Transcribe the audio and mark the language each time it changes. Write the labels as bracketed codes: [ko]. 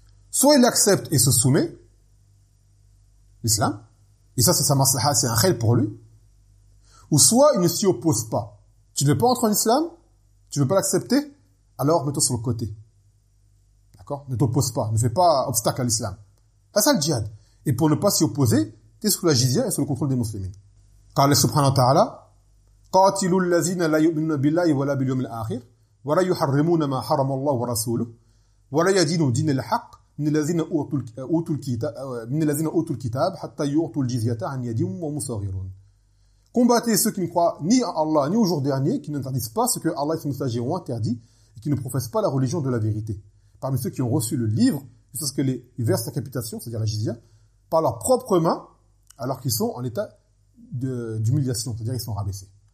[fr] Soit il accepte et se soumet, l'islam, et ça c'est sa maslaha, c'est un khayr pour lui, ou soit il ne s'y oppose pas. Tu ne veux pas entrer en islam? Tu ne veux pas l'accepter? Alors mets-toi sur le côté. D'accord? Ne t'oppose pas, ne fais pas obstacle à l'islam. C'est ça le djihad. Et pour ne pas s'y opposer, tu es sous la jizya et sous le contrôle des musulmans. Car le [ar] subhanahu wa ta'ala, قَاتِلُوا الَّذِينَ لَا يُؤْمِنُوا بِاللَّهِ وَلَا بِالْيَوْمِ الْآخِرِ وَلَا يُحَرِّمُونَ مَا حَرَمَ اللَّهُ وَرَسُولُهُ وَلَا يَدِينُونَ دِينَ الْحَقِّ مِنَ الَّذِينَ أُوتُوا الْكِتَابَ حَتَّى يُعْطُوا الْجِزْيَةَ عَنْ يَدِهِمْ وَهُمْ صَاغِرُونَ. [fr] Combattez ceux qui ne croient ni à Allah ni au jour dernier, qui n'interdisent pas ce que Allah et son messager ont interdit et qui ne professent pas la religion de la vérité. Parmi ceux qui ont reçu le livre, jusqu'à ce que les versent la capitation, c'est-à-dire la jizya, par leurs propres mains, alors qu'ils sont en état d'humiliation, c'est-à-dire ils sont rabaissés.